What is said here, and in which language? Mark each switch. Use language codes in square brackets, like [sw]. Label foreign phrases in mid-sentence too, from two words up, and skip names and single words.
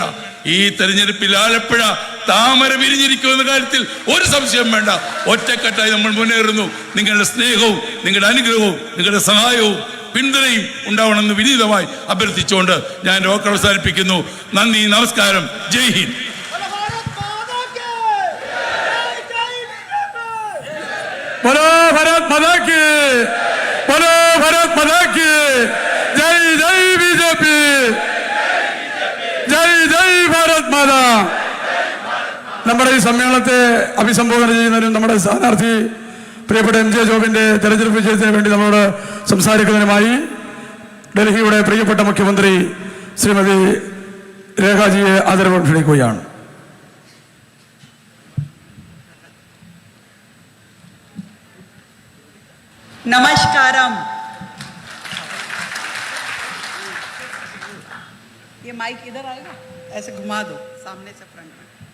[ml] ഈ തെരഞ്ഞെടുപ്പിൽ ആലപ്പുഴ താമര വിരിഞ്ഞിരിക്കുമെന്ന കാര്യത്തിൽ ഒരു സംശയം വേണ്ട. ഒറ്റക്കെട്ടായി നമ്മൾ മുന്നേറുന്നു. നിങ്ങളുടെ സ്നേഹവും നിങ്ങളുടെ അനുഗ്രഹവും നിങ്ങളുടെ സഹായവും പിന്തുണയും ഉണ്ടാവണമെന്ന് വിനീതമായി അഭ്യർത്ഥിച്ചുകൊണ്ട് ഞാൻ വാക്ക് അവസാനിപ്പിക്കുന്നു. നന്ദി, നമസ്കാരം, [hi] जय हिंद. बोलो भारत माता की, बोलो भारत माता की, जय जय BJP, जय जय भारत माता. [ml] നമ്മുടെ ഈ സമ്മേളനത്തെ അഭിസംബോധന ചെയ്യുന്നതിനും നമ്മുടെ സ്ഥാനാർത്ഥി പ്രിയപ്പെട്ട MJ ജോബിന്റെ തെരഞ്ഞെടുപ്പ് വിജയത്തിന് വേണ്ടി നമ്മളോട് സംസാരിക്കുന്നതിനുമായി ഡൽഹിയുടെ പ്രിയപ്പെട്ട മുഖ്യമന്ത്രി ശ്രീമതി രേഖാജിയെ ആദരവോടെ ക്ഷണിക്കുകയാണ്. [hi] नमस्कारम. ये माइक इधर आएगा, ऐसे घुमा दो सामने से फ्रंट में.